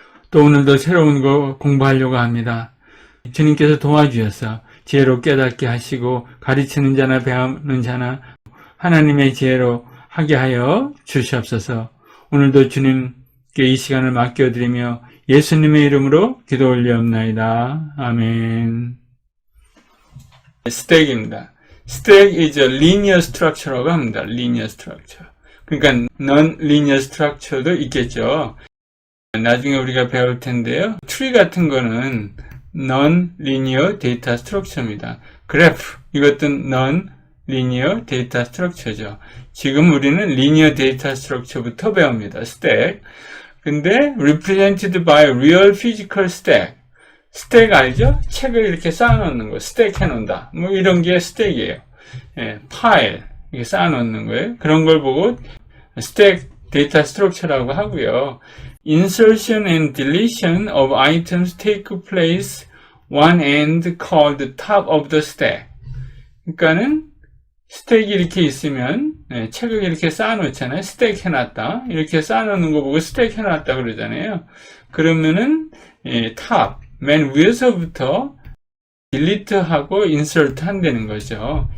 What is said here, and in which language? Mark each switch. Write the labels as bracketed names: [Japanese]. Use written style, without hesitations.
[Korean] 또 오늘도 새로운 거 공부하려고 합니다. 주님께서 도와주셔서 지혜로 깨닫게 하시고 가르치는 자나 배우는 자나 하나님의 지혜로 하게 하여 주시옵소서. 오늘도 주님께 이 시간을 맡겨드리며 예수님의 이름으로 기도 올리옵나이다. 아멘. 스택입니다. [English] Stack is a linear structure라고 합니다. linear structure. [Korean] 그러니까 non-linear structure도 있겠죠. 나중에 우리가 배울 텐데요. [English] tree 같은 거는 non-linear data structure입니다. 그래프, 이것도 non-linear data structure죠. [Korean] 지금 우리는 linear data structure부터 배웁니다. [English] stack. 근데 represented by real physical stack. [Korean] 스택 알죠? 책을 이렇게 쌓아놓는 거, 스택 해놓는다. 뭐 이런 게 스택이에요. 파일, 이렇게 쌓아놓는 거예요. 그런 걸 보고 스택 데이터 스트럭처라고 하고요. [English] Insertion and deletion of items take place one end called top of the stack. [Korean] 그러니까는 스택이 이렇게 있으면 책을 이렇게 쌓아놓잖아요. 스택 해놨다. 이렇게 쌓아놓는 거 보고 스택 해놨다 그러잖아요. 그러면은 탑 맨 위에서부터 딜리트하고 인서트 한다는 거죠.